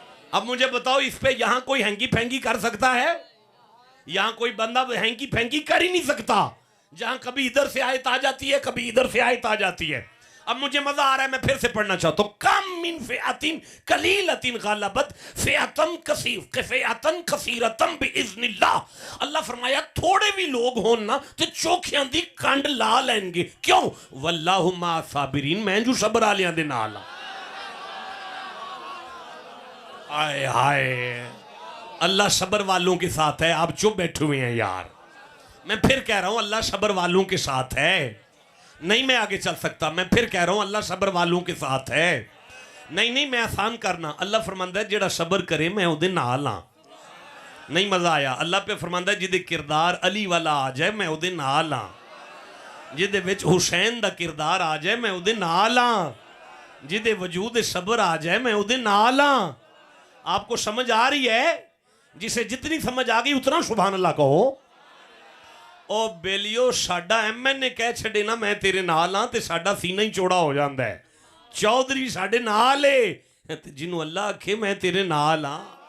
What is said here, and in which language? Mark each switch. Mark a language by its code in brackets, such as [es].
[ur] اب مجھے بتاؤ اس پہ یہاں کوئی ہینگی پھینگی کر سکتا ہے؟ یہاں کوئی بندہ ہینگی پھینگی کر ہی نہیں سکتا. جہاں کبھی ادھر سے آیت آ جاتی ہے کبھی ادھر سے آیت آ جاتی ہے. اب مجھے مزہ آ رہا ہے، میں پھر سے پڑھنا چاہتا ہوں. [ar] کم من فئات قلیلۃ غلبت فئۃ کثیرۃ باذن اللہ. [pa] اللہ فرمایا تھوڑے بھی لوگ ہون نا تے چوکھیاں دی کنڈ لا لین گے. کیوں؟ [ar] واللہ مع صابرین، [pa] میں جو صبر والیاں دے نال. [ur] آئے ہائے اللہ صبر والوں کے ساتھ ہے. آپ چپ بیٹھے ہوئے ہیں یار. میں پھر کہہ رہا ہوں اللہ صبر والوں کے ساتھ ہے. نہیں میں آگے چل سکتا. میں پھر کہہ رہا ہوں اللہ صبر والوں کے ساتھ ہے. [pa] نہیں میں آسان کرنا. اللہ فرماندا ہے جڑا صبر کرے میں او دے نال ہاں. نہیں مزہ آیا. اللہ پہ فرماندا ہے جدے کردار علی والا آ جائے میں او دے نال ہاں. جدے وچ حسین دا کردار آ جائے میں او دے نال ہاں. جدے وجود صبر آ جائے میں او دے نال ہاں. [ur] آپ کو سمجھ آ رہی ہے؟ جسے جتنی سمجھ آ گئی اتنا سبحان اللہ کہو. [pa] او بیلیو ساڈا ایم این نے کہہ چھڑے نا میں تیرے نال ہاں تے ساڈا سینہ ہی چوڑا ہو جاندا ہے. چودھری ساڈے نال ہے جنوں اللہ آکھے میں تیرے نال ہاں.